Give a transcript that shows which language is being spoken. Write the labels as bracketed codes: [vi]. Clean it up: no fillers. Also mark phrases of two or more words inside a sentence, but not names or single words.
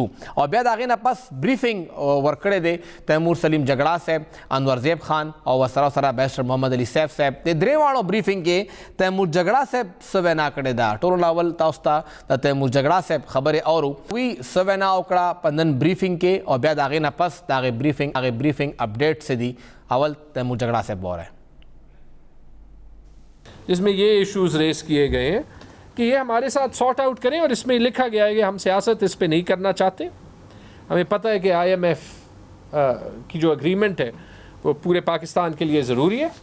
[ps] او بیا د هغې نه پس بریفنګ ورکړی دی تیمور سلیم جګړه صاحب، انور زیب خان او ورسره سره بیرسټر محمد علي صاحب صاحب. د درې واړو بریفنګ کې تیمور جګړه صاحب څه وینا کړې ده. ټولو اول تاسو ته د تیمور جګړه صاحب خبرې اورو وی څه وینا وکړه په نن بریفنګ کې او بیا د هغې نه پس د هغې بریفنګ اپډیټ سے دی. [ur] اول تیمور جگڑا سے بول رہے ہیں جس میں یہ ایشوز ریز کیے گئے ہیں کہ یہ ہمارے ساتھ [en] sort out [ur] کریں، اور اس میں لکھا گیا ہے کہ ہم سیاست اس پہ نہیں کرنا چاہتے. ہمیں پتہ ہے کہ آئی ایم ایف کی جو اگریمنٹ ہے وہ پورے پاکستان کے لیے ضروری ہے.